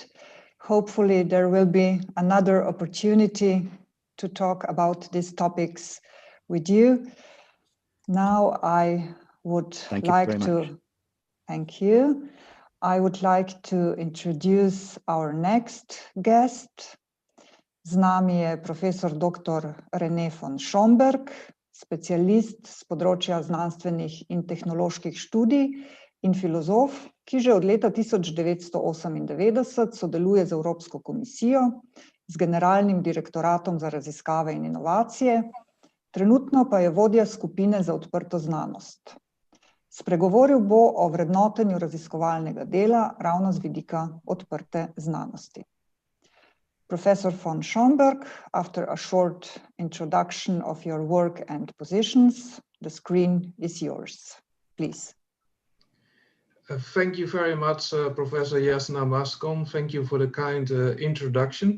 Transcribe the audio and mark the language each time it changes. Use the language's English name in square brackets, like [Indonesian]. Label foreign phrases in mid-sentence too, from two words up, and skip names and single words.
[English] Hopefully there will be another opportunity to talk about these topics with you. Now I would like to thank you. I would like to introduce our next guest. [Slovenian] Z nami je profesor dr. René von Schomberg, specialist z področja znanstvenih in tehnoloških študij in filozof, ki že od leta 1998 sodeluje z Evropsko komisijo, z Generalnim direktoratom za raziskave in inovacije, trenutno pa je vodja skupine za odprto znanost. Spregovoril bo o vrednotenju raziskovalnega dela ravno z vidika odprte znanosti. [English] Professor von Schomberg, after a short introduction of your work and positions, the screen is yours. Please. Thank you very much, Professor Jasna Mascon. Thank you for the kind introduction.